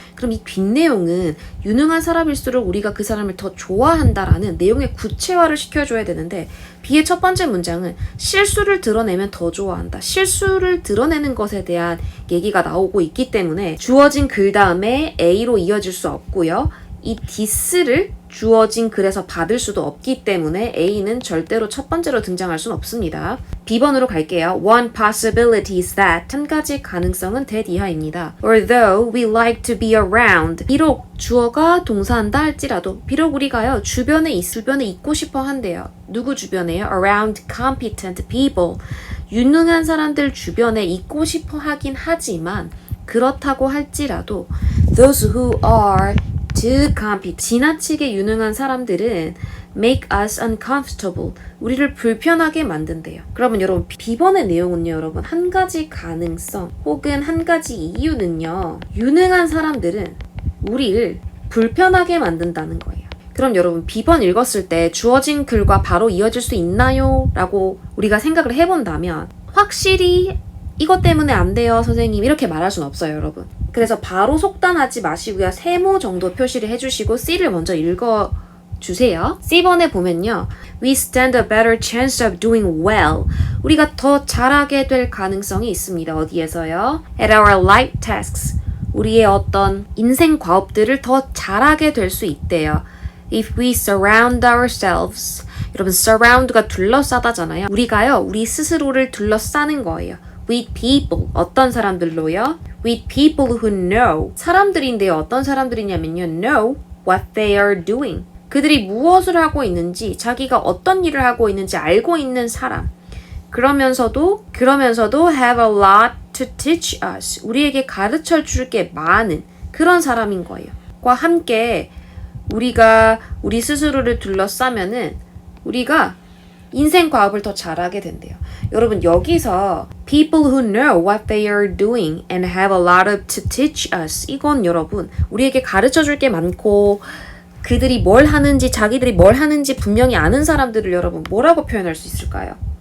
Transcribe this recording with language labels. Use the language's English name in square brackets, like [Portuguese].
[Korean] 그럼 이 뒷내용은 유능한 사람일수록 우리가 그 사람을 더 좋아한다라는 내용의 구체화를 시켜줘야 되는데 B의 첫 번째 문장은 실수를 드러내면 더 좋아한다. 실수를 드러내는 것에 대한 얘기가 나오고 있기 때문에 주어진 글 다음에 A로 이어질 수 없고요. 이 this를 주어진 글에서 받을 수도 없기 때문에 A는 절대로 첫 번째로 등장할 수는 없습니다. B번으로 갈게요. [English] One possibility is that [Korean] 한 가지 가능성은 [English] that [Korean] 이하입니다. [English] Although we like to be around [Korean] 비록 주어가 동사한다 할지라도 비록 우리가요 주변에 있고 싶어 한대요. 누구 주변에요? [English] Around competent people [Korean] 유능한 사람들 주변에 있고 싶어 하긴 하지만 그렇다고 할지라도 [English] those who are too competent [Korean] 지나치게 유능한 사람들은 [English] make us uncomfortable [Korean] 우리를 불편하게 만든대요. 그러면 여러분 B번의 내용은요 여러분 한 가지 가능성 혹은 한 가지 이유는요 유능한 사람들은 우리를 불편하게 만든다는 거예요. 그럼 여러분 B번 읽었을 때 주어진 글과 바로 이어질 수 있나요? 라고 우리가 생각을 해본다면 확실히 이것 때문에 안 돼요 선생님 이렇게 말할 수는 없어요 여러분. 그래서 바로 속단하지 마시고요. 세모 정도 표시를 해주시고 C를 먼저 읽어주세요. C번에 보면요. [English] We stand a better chance of doing well. [Korean] 우리가 더 잘하게 될 가능성이 있습니다. 어디에서요? [English] At our life tasks. [Korean] 우리의 어떤 인생 과업들을 더 잘하게 될 수 있대요. [English] If we surround ourselves. [Korean] 여러분 surround가 둘러싸다잖아요. 우리가요. 우리 스스로를 둘러싸는 거예요. [English] With people. [Korean] 어떤 사람들로요? [English] With people who know. [Korean] 사람들인데요. 어떤 사람들이냐면요. [English] Know what they are doing. [Korean] 그들이 무엇을 하고 있는지, 자기가 어떤 일을 하고 있는지 알고 있는 사람. 그러면서도 [English] have a lot to teach us. [Korean] 우리에게 가르쳐 줄 게 많은 그런 사람인 거예요. 과 함께 우리가 우리 스스로를 둘러싸면은 우리가 인생 과업을 더 잘하게 된대요. 여러분 여기서 [English] people who know what they are doing and have a lot of to teach us [Korean] 이건 여러분 우리에게 가르쳐 줄 게 많고 그들이 뭘 하는지 자기들이 뭘 하는지 분명히 아는 사람들을 여러분 뭐라고 표현할 수 있을까요?